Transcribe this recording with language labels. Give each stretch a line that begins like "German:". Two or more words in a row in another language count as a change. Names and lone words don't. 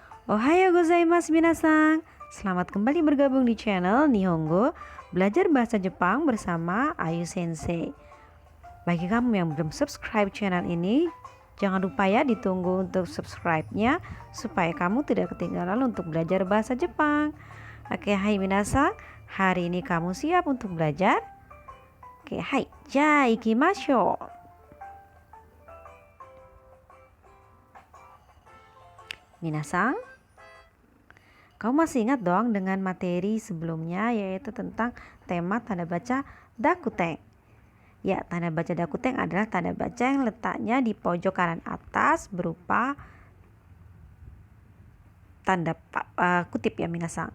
Japanese: おはようございます皆さん.
Indonesian: Selamat kembali bergabung di channel Nihongo Belajar Bahasa Jepang bersama Ayu Sensei. Bagi kamu yang belum subscribe channel ini, jangan lupa ya ditunggu untuk subscribe-nya supaya kamu tidak ketinggalan untuk belajar bahasa Jepang.
Japanese: Oke, はい皆さん.
Indonesian: Hari ini kamu siap untuk belajar? Oke, hai.
Japanese: じゃ行きましょう.
Indonesian: Minasan, kamu masih ingat dong dengan materi sebelumnya, yaitu tentang tema tanda baca dakuten. Ya, tanda baca dakuten adalah tanda baca yang letaknya di pojok kanan atas berupa tanda kutip ya minasan.